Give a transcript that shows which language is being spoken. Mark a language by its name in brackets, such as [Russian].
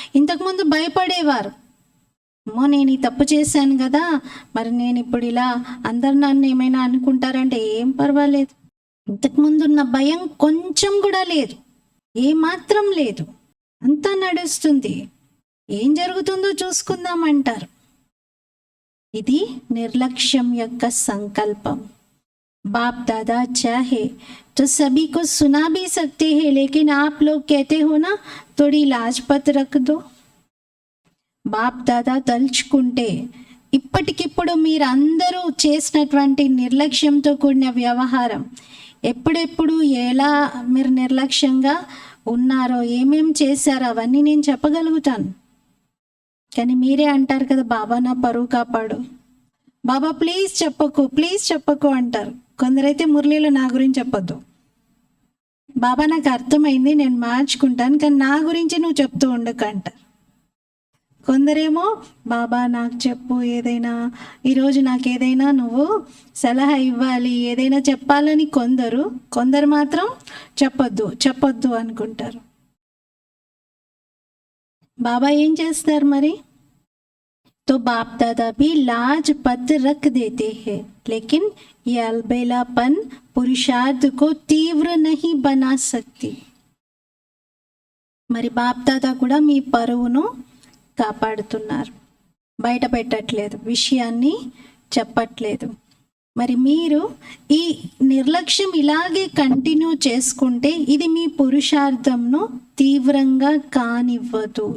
[Telugu] ఇంతకుముందు భయపడేవారు, అమ్మో నేను ఈ తప్పు చేశాను కదా, మరి నేను ఇప్పుడు ఇలా అందరు నన్ను ఏమైనా అనుకుంటారంటే ఏం పర్వాలేదు. ఇంతకుముందు ఉన్న భయం కొంచెం కూడా లేదు, ఏమాత్రం లేదు, అంతా నడుస్తుంది, ఏం జరుగుతుందో చూసుకుందామంటారు. ఇది నిర్లక్ష్యం యొక్క సంకల్పం. [Hindi] बाप दादा चाहे तो सभी को सुना भी सकते हैं, लेकिन आप लोग कहते हो ना थोड़ी लाजपत रख दो. [Telugu] బాప్ దాదా తలుచుకుంటే ఇప్పటికిప్పుడు మీరందరూ చేసినటువంటి నిర్లక్ష్యంతో కూడిన వ్యవహారం, ఎప్పుడెప్పుడు ఎలా మీరు నిర్లక్ష్యంగా ఉన్నారో, ఏమేం చేశారో అవన్నీ నేను చెప్పగలుగుతాను. కానీ మీరే అంటారు కదా, బాబా నా పరువు కాపాడు, బాబా ప్లీజ్ చెప్పకు అంటారు. కొందరైతే మురళీలో నా గురించి చెప్పొద్దు, బాబా నాకు అర్థమైంది నేను మార్చుకుంటాను, కానీ నా గురించి నువ్వు చెప్తూ ఉండకు అంటారు. కొందరేమో బాబా నాకు చెప్పు ఏదైనా, ఈరోజు నాకు ఏదైనా నువ్వు సలహా ఇవ్వాలి, ఏదైనా చెప్పాలని కొందరు మాత్రం చెప్పొద్దు అనుకుంటారు. బాబా ఏం చేస్తారు మరి? [Hindi] तो बाप दादा भी लाजपत रख देते हैं, लेकिन ये अलबेलापन पुरुषार्थ को तीव्र नहीं बना सकती. [Telugu] మరి బాప్ దాదా కూడా మీ పరువును కాపాడుతున్నారు, బయట పెట్టట్లేదు, విషయాన్ని చెప్పట్లేదు. మరి మీరు ఈ నిర్లక్ష్యం ఇలాగే కంటిన్యూ చేసుకుంటే ఇది మీ పురుషార్థంను తీవ్రంగా కానివ్వదు.